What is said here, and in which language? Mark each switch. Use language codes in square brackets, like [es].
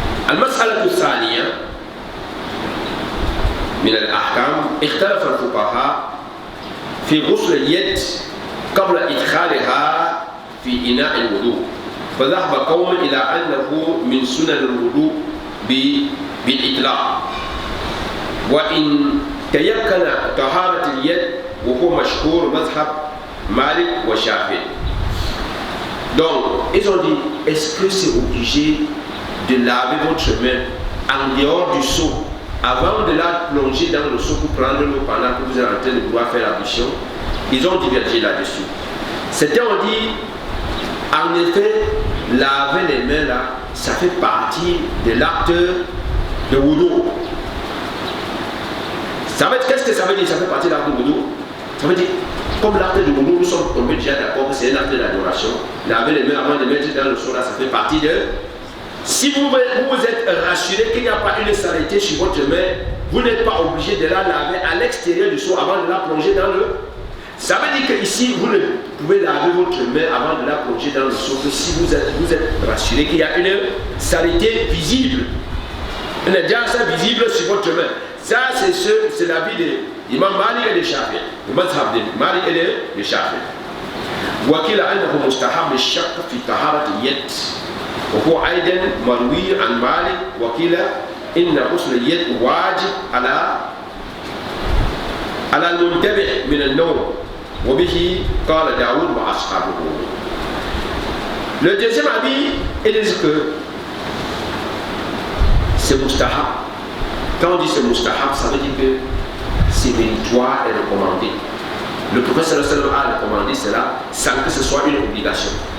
[ar] المسألة الثانية من الأحكام، اختلف الفقهاء في غسل اليد قبل إدخالها في إناء الوضوء، فذهب قوم إلى أنه من سنن الوضوء بالإطلاق، وإن تيقن طهارة اليد وهو مشهور مذهب Malik ou Shafi'i. [fr] Donc, ils ont dit, est-ce que c'est obligé de laver votre main en dehors du seau avant de la plonger dans le seau pour prendre l'eau pendant que vous êtes en train de pouvoir faire l'ablution? Ils ont divergé là-dessus. Certains ont dit, en effet, laver les mains là, ça fait partie de l'acte de wudu. Qu'est-ce que ça veut dire? Ça fait partie de l'acte de wudu. Ça veut dire, comme l'acte de wudu, nous sommes tombés déjà d'accord que c'est un acte d'adoration. Laver les mains avant de mettre dans le seau là, ça fait partie de... Si vous êtes rassuré qu'il n'y a pas une saleté sur votre main, vous n'êtes pas obligé de la laver à l'extérieur du seau avant de la plonger dans le... Ça veut dire qu'ici, vous ne pouvez laver votre main avant de la plonger dans le seau que si vous êtes rassuré qu'il y a une saleté visible. Une najaasa visible sur votre main. Ça, c'est l'avis de l'imam Malik et de Shafi'i. Le mazhab de Malik et de Shafi'i. [ar] وقيل أنه مستحب الشق في طهارة اليد وهو أيضا مروي عن مالك، وقيل إن غسل اليد واجب على المنتبه من النوم، وبه قال داود وأصحابه. [fr] Le deuxième avis, il dit que c'est mustahab. Quand on dit c'est mustahab, ça veut dire que c'est méritoire et recommandé. Le prophète sallallahu alayhi wa sallam a recommandé cela sans que ce soit une obligation.